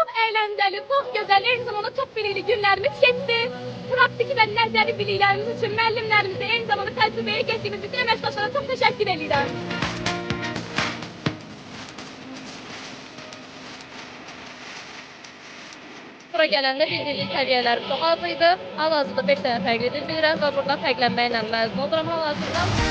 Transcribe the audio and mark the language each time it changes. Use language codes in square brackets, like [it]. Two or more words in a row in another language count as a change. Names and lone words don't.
[tr] eğlenceli, çok güzel, aynı zamanda çok bilgili günlerimiz geçti. [az] Pratik ve nəzəri biliklərimiz üçün müəllimlərimizə, [tr] aynı zamanda [az] təcrübəyə keçdiyimiz bütün əməkdaşlara çox təşəkkür edirəm. Bura gələndə bildiğiniz səviyyələri çox az idi. Hal-hazırda 5 dənə fərqli dil bilirəm və buradan fərqlənməklə məzun oluram hal-hazırda.